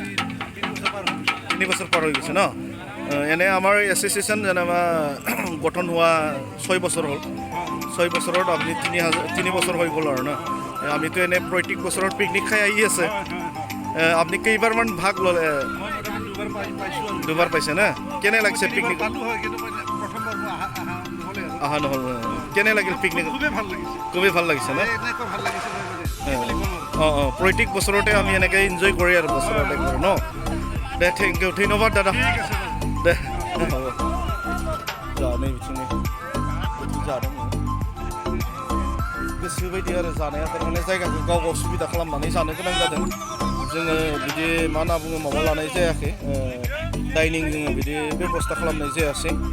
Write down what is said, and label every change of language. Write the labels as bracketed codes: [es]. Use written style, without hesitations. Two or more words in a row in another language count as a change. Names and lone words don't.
[as] 3 বছৰ পাৰ হৈ গৈছে ন এনে আমাৰ এছ'চিয়েশ্যন যেনিবা গঠন হোৱা 6 বছৰ হ'ল 6 বছৰত আপুনি 3 বছৰ হৈ গ'ল আৰু ন আমিতো এনে প্ৰত্যেক বছৰত পিকনিক খাই আহি আছে আপুনি কেইবাৰমান ভাগ ল'লে দুবাৰ পাইছে না কেনে লাগিছে পিকনিক অহা নহ'ল কেনে লাগিল পিকনিক খুবেই ভাল লাগিছে না প্ৰত্যেক বছৰতে আমি এনেকৈ এনজয় কৰি আৰু বছৰতে কৰোঁ ন দে [en] thank you [as] ধন্যবাদ দাদা [brx] दे जानाय बिथिंनि जादों गोसो बायदि आरो जानाया थारमाने जायगाखौ गाव सुबिदा खालामनानै जानो गोनां जादों जोङो बिदि मा होनना बुङो माबा लानाय जायाखै डाइनिं जोङो बिदि बेबस्था खालामनाय जायासै